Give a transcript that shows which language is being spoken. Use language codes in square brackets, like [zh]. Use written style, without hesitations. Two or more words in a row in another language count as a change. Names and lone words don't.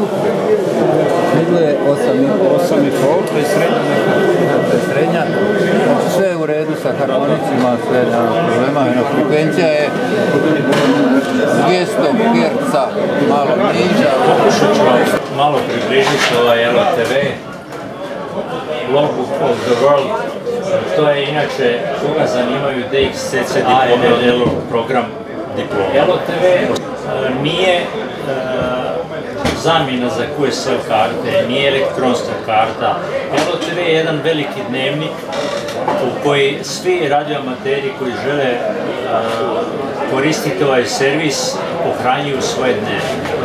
[hr] Middle je 8,5, to je srednja neka. To je srednja. Sve je u redu sa harmonicima, sve nema problema. Frekvencija je 200 Hz, malo niža. Pokušat ću vam malo približiti ovaj LOTV. Logbook of the World. To je inače, koga zanimaju DXCC diplome, program diploma. LOTV nije zamjena za QSL karte, nije elektronska karta. LOTV je jedan veliki dnevnik u koji svi radioamateri koji žele koristiti ovaj servis pohranjuju svoje dnevnike.